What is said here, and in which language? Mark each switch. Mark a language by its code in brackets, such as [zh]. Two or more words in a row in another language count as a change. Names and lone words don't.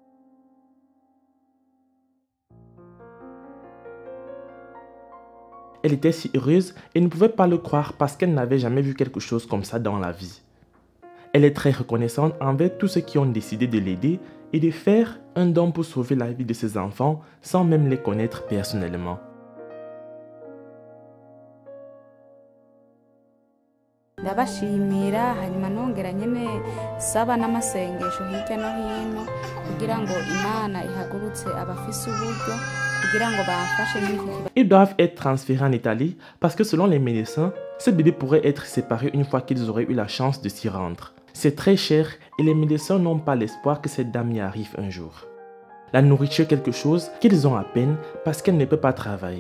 [fr] Elle était si heureuse et ne pouvait pas le croire parce qu'elle n'avait jamais vu quelque chose comme ça dans la vie. Elle est très reconnaissante envers tous ceux qui ont décidé de l'aider et de faire un don pour sauver la vie de ses enfants sans même les connaître personnellement. [rn] Ndabashimira hanyuma nongera nyene saba n'amasengesho hirya no hino kugira ngo Imana ihagurutse abafise uburyo kugira ngo bamfashe n'iki. [fr] Ils doivent être transférés en Italie parce que selon les médecins, ces bébés pourraient être séparés une fois qu'ils auraient eu la chance de s'y rendre. C'est très cher et les médecins n'ont pas l'espoir que cette dame y arrive un jour. La nourriture est quelque chose qu'ils ont à peine parce qu'elle ne peut pas travailler.